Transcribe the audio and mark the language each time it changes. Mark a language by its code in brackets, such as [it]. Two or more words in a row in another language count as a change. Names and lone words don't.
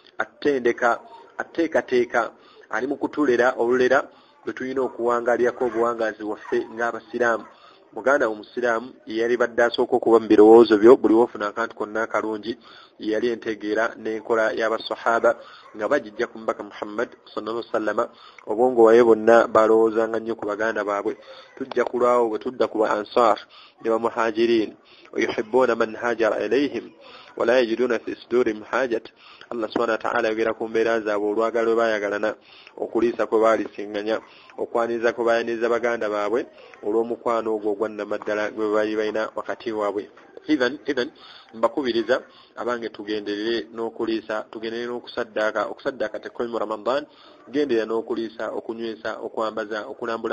[lg] ateekateeka ali mu kutulera olulera lwe tulina okuwangalyako obuwangazi waffe ng'abasiraamu muganda omusiraamu yali badde asooka okuba mu birowoozo byo buli wofuna akantu konna akalungi yali entegeera n'enkola y'abasahaba nga bagijja ku mubaka Muhammad [ar] صلى الله عليه وسلم [lg] obwongo waye bonna balowoozanga nnyo ku baganda baabwe tujja kulwawo bwe tudda ku ba ansar ne bamuhajirin [ar] ويحبون من هاجر إليهم ولا يجدون في صدورهم حاجة الله سبحانه وتعالى [lg] yogera ku mbeera zaabwe olwagalo baayagalana okuliisa kwe baalisinganya okwaniza kwe baayaniza baganda baabwe olw'omukwano ogwo ogwannamaddala gwe baali balina wakati waabwe even mbakubiriza abange tugenderere n'okuliisa tugenderere n'okusaddaaka tekkomi mu Ramadan genderera n'okuliisa okunywesa okwambaza okulambula